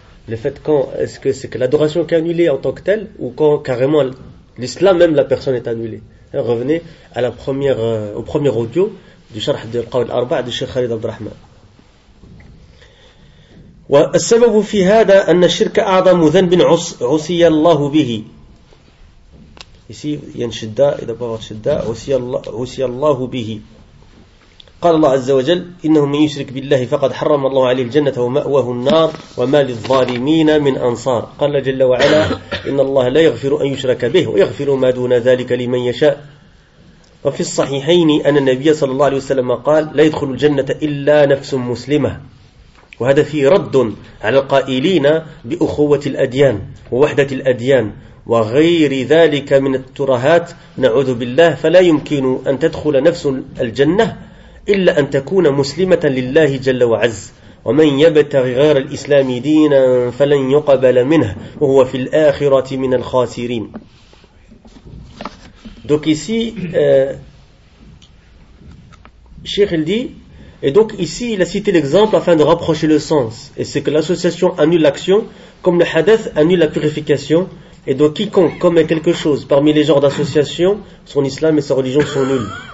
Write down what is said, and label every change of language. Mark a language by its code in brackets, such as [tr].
[fr] Le fait, quand est-ce que c'est que l'adoration qui est annulée en tant que telle, ou quand carrément l'islam même, la personne est annulée. Revenez à la première, au premier audio du Sharh de Al-Qawl Arba' de Cheikh Khalid Abdurrahman. [ar] والسبب في هذا أن الشرك أعظم ذنب عصي الله به. ici ينشد إذا بغض شدة عصي الله به. قال الله عز وجل إنه من يشرك بالله فقد حرم الله عليه الجنة ومأواه النار وما للظالمين من أنصار. قال جل وعلا إن الله لا يغفر أن يشرك به ويغفر ما دون ذلك لمن يشاء. وفي الصحيحين أن النبي صلى الله عليه وسلم قال لا يدخل الجنة إلا نفس مسلمة، وهذا فيه رد على القائلين بأخوة الأديان ووحدة الأديان وغير ذلك من الترهات، نعوذ بالله، فلا يمكن أن تدخل نفس الجنة إلا أن تكون مسلمة لله جل وعز. ومن يبتغ غير الإسلام دينا فلن يقبل منه وهو في الآخرة من الخاسرين. [fr] Donc ici, Cheikh il dit, et donc ici il a cité l'exemple afin de rapprocher le sens. Et c'est que l'association annule l'action, comme le hadith annule la purification. Et donc quiconque commet quelque chose parmi les genres d'association, son islam et sa religion sont nuls.